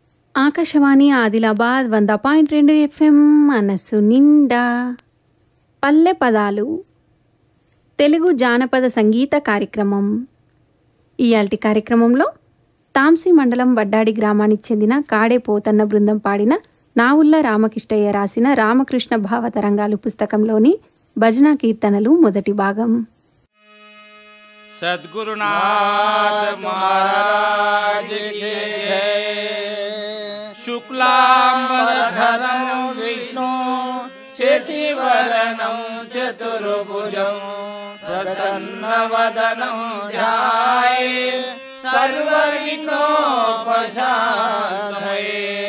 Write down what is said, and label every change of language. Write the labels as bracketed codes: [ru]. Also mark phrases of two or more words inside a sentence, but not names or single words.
[te] ఆకాశవాణి ఆదిలాబాద్ 100.2 FM మనసు నిండా పల్లె పదాలు తెలుగు జానపద సంగీత కార్యక్రమం. ఇయాల్టి కార్యక్రమంలో తాంసి మండలం వడ్డాడి గ్రామానికి చెందిన కాడే పోతన్న బృందం పాడిన నావుల్ల రామకృష్ణయ్య రాసిన రామకృష్ణ భావతరంగాలు పుస్తకంలోని భజనా కీర్తనలు మొదటి భాగం. [hi] सद्गुरुनाथ महाराज की जय। [sa] शुक्लांबरधरं विष्णु शशिवर्णं चतुर्भुजं प्रसन्नवदनं ध्याये सर्वविघ्नोपशान्तये।